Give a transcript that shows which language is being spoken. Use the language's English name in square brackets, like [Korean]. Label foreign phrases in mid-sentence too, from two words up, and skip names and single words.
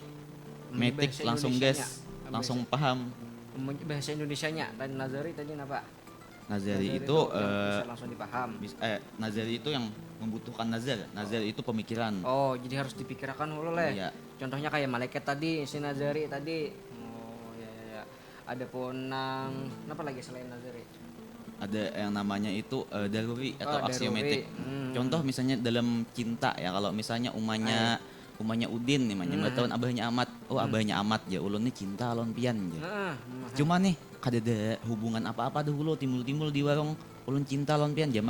[Indonesian] Metik Bahasa langsung Indonesianya. gas, langsung paham. Bahasa Indonesianya dan Nazari tadi apa? Nazari itu yang bisa langsung dipaham. nazari itu yang membutuhkan nazar. Nazar itu pemikiran. Oh, jadi harus dipikirkan dulu lah. Iya. Contohnya kayak malaikat tadi, si Nazari tadi. Oh, ya. Ada pun nang apa lagi selain Nazari? ada yang namanya itu daruri atau daruri. aksiomatik. [Banjar] Contoh misalnya dalam cinta ya, kalau misalnya umanya Udin nih, namanya tahun abahnya Amat. Oh, abahnya Amat ya, ulun nih cinta lawan pian ya. Cuma nih kadada hubungan apa-apa dahulu timbul-timbul di warung ulun cinta lawan pian ya.